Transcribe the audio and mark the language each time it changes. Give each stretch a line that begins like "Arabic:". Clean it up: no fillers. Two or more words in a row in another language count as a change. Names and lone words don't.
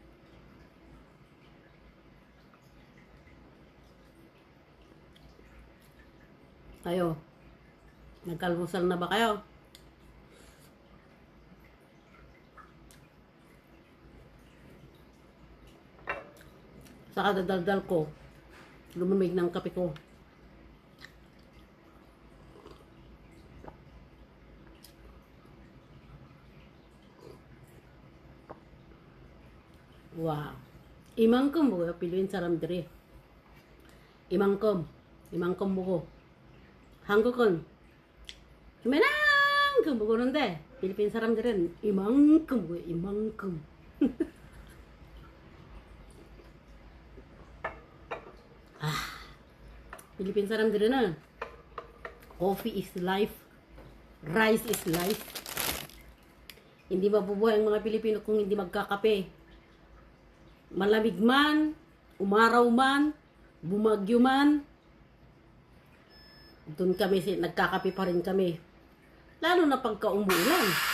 Filipino: Kayo, nagkalmusal na ba kayo? Sa kadadaldal ko, lumamig ng kape ko.
Korean: 와, 이만큼 먹어요, 필리핀 사람들이. 이만큼 먹어. 한국은 이만큼 먹었는데, 필리핀 사람들은 이만큼 먹어요, 이만큼. 필리핀 사람들은
English: coffee is life, rice is life.
Filipino: Hindi mabubuhay ang mga Pilipino kung hindi magkakape. Malamig man, umaraw man, bumagyo man, doon kami, nagkakape pa rin kami. Lalo na pagka umuulan.